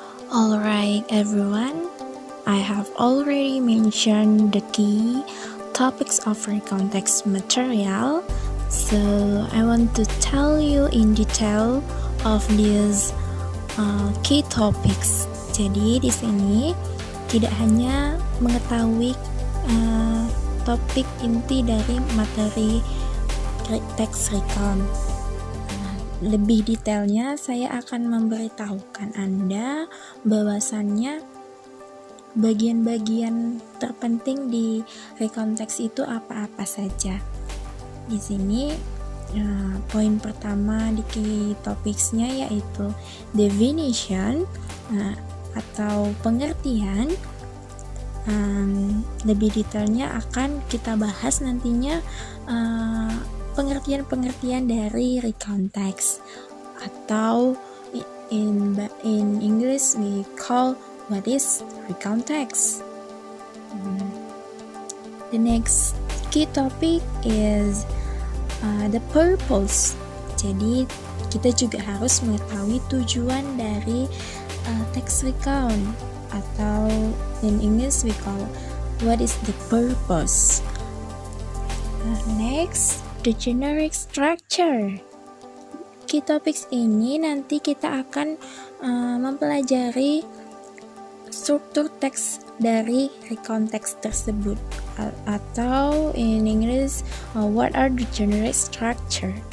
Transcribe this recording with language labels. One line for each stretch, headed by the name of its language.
English: Alright everyone, I have already mentioned the key topics of recontext material, so I want to tell you in detail of these key topics.
Indonesian: Jadi di sini tidak hanya mengetahui topik inti dari materi teks recon. Lebih detailnya saya akan memberitahukan Anda bahwasannya bagian-bagian terpenting di recontext itu apa-apa saja. Di sini poin pertama di key topicsnya yaitu definition atau pengertian. Lebih detailnya akan kita bahas nantinya pengertian-pengertian dari recontext, atau
English: in English we call what is recontext. The next key topic is the purpose.
Indonesian: Jadi kita juga harus mengetahui tujuan dari text recon, atau
English: in English we call what is the purpose. Next, the generic structure. Key topics
Indonesian: ini nanti kita akan mempelajari struktur teks dari recontext tersebut, atau
English: in English what are the generic structure.